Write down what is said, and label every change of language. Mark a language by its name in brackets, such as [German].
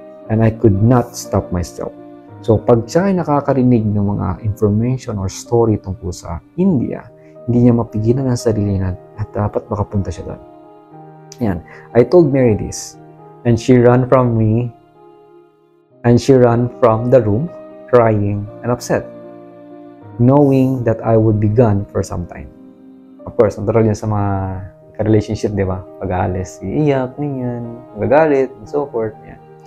[English] And I could not stop myself. [Filipino] So, pag siya ay nakakarinig ng mga information or story tungkol sa India, hindi niya mapigilan ang sarili na at dapat makapunta siya doon. Yan. [English] I told Mary this, and she ran from me, and she ran from the room, crying and upset, knowing that I would be gone for some time. [Filipino] Of course, natural yan sa mga relationship, di ba? Pag-aalis, iiyak, ganyan, magagalit, [English] and so forth. [Filipino] Yan.